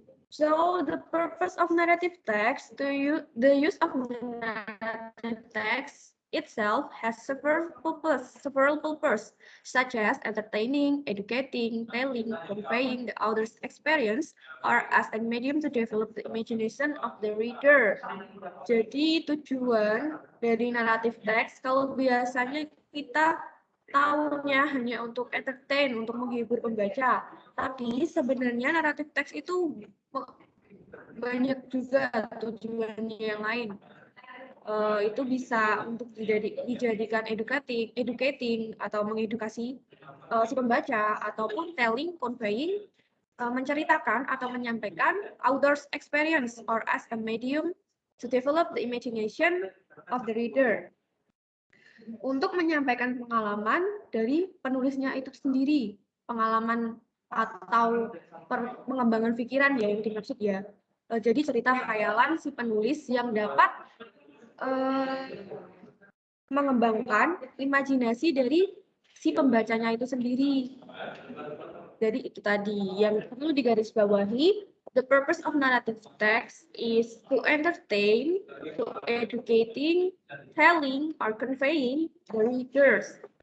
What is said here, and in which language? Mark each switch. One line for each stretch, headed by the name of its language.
English: So the purpose of narrative text, the use of the narrative text itself has several purposes, such as entertaining, educating, telling, conveying the author's experience, or as a medium to develop the imagination of the reader.
Indonesian: Jadi tujuan dari naratif text, kalau biasanya kita tahunya hanya untuk entertain, untuk menghibur pembaca, tapi sebenarnya naratif teks itu banyak juga tujuannya yang lain. Itu bisa untuk dijadikan educating atau mengedukasi si pembaca, ataupun telling, conveying, menceritakan atau menyampaikan
English: author's experience or as a medium to develop the imagination of the reader.
Indonesian: Untuk menyampaikan pengalaman dari penulisnya itu sendiri, pengalaman atau pengembangan pikiran ya yang dimaksud ya. Jadi cerita khayalan si penulis yang dapat mengembangkan imajinasi dari si pembacanya itu sendiri. Jadi itu tadi yang perlu digarisbawahi.
English: The purpose of narrative text is to entertain, to educating, telling, or conveying the readers.